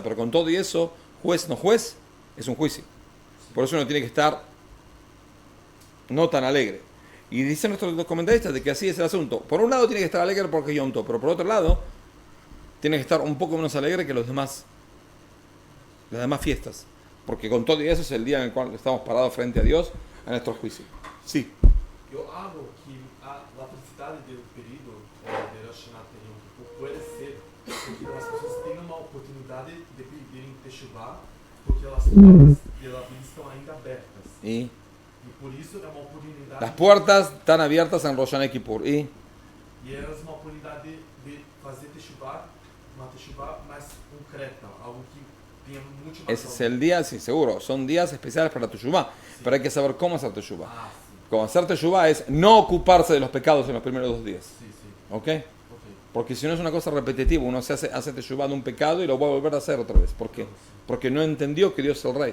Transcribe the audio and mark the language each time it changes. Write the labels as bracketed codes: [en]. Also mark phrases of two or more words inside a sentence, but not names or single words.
[es] Pero con todo y eso, juez no juez, es un juicio. Por eso uno tiene que estar no tan alegre. Y dicen nuestros comentaristas de que así es el asunto. Por un lado tiene que estar alegre porque es Yom Tov, pero por otro lado tiene que estar un poco menos alegre que las demás fiestas. Porque con todo y eso es el día en el cual estamos parados frente a Dios a nuestro juicio. Sí. [pt] Eu acho que a felicidade do período de Rosh Hashanah e Yom Kippur pode ser porque as pessoas têm uma oportunidade de pedirem Teshuvah porque as portas da vida estão ainda abertas. [es] Y [pt] por isso é uma oportunidade. [es] las puertas están abiertas en Rosh Hashanah y Kippur. [pt] E é uma oportunidade de fazer Teshuvah, uma Teshuvah mais concreta, algo que tenha muito mais. [es] Ese es el día, sí, seguro. Son días especiales para Teshuvah. Sí. Pero hay que saber cómo hacer Teshuvah. Como hacer Teshuvah es no ocuparse de los pecados en los primeros 2 días. Sí, sí. ¿Ok? Okay. Porque si no es una cosa repetitiva, uno hace teshuvah de un pecado y lo va a volver a hacer otra vez. ¿Por qué? Porque no entendió que Dios es el rey.